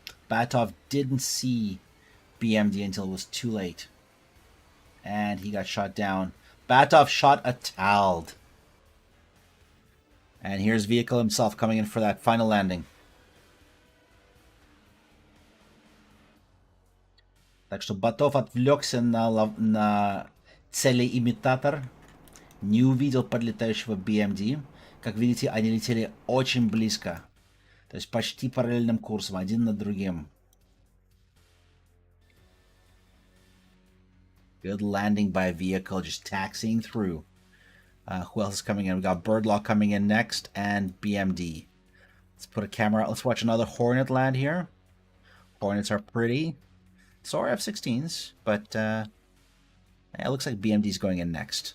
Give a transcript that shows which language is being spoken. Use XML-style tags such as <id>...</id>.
<en>Batov didn't see BMD until it was too late. And he got shot down. Batov shot a TALD. And here's vehicle himself coming in for that final landing.</en> <ru>Так что Батов отвлекся на целеимитатор. Не увидел подлетающего BMD. Как видите, они летели очень близко. То есть почти параллельным курсом, один над другим.</ru> <en>Good landing by a vehicle, just taxiing through. Who else is coming in? We got Birdlaw coming in next, and BMD. Let's put a camera out. Let's watch another Hornet land here. Hornets are pretty. So are F-16s, but it looks like BMD's going in next.</en>